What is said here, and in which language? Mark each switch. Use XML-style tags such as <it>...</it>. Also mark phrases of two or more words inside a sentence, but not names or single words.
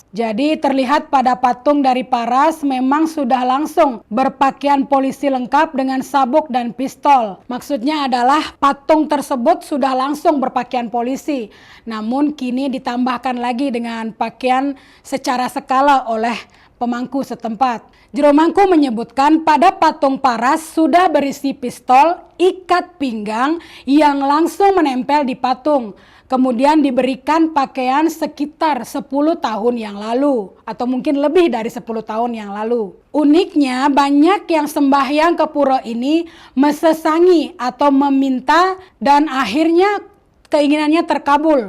<id>Jadi terlihat pada patung dari Paras memang sudah langsung berpakaian polisi lengkap dengan sabuk dan pistol. Maksudnya adalah patung tersebut sudah langsung berpakaian polisi. Namun kini ditambahkan lagi dengan pakaian secara skala oleh pemangku setempat. Jero mangku menyebutkan pada patung Paras sudah berisi pistol, ikat pinggang yang langsung menempel di patung. Kemudian diberikan pakaian sekitar 10 tahun yang lalu atau mungkin lebih dari 10 tahun yang lalu. Uniknya banyak yang sembahyang ke pura ini mesesangi atau meminta dan akhirnya keinginannya terkabul.</id>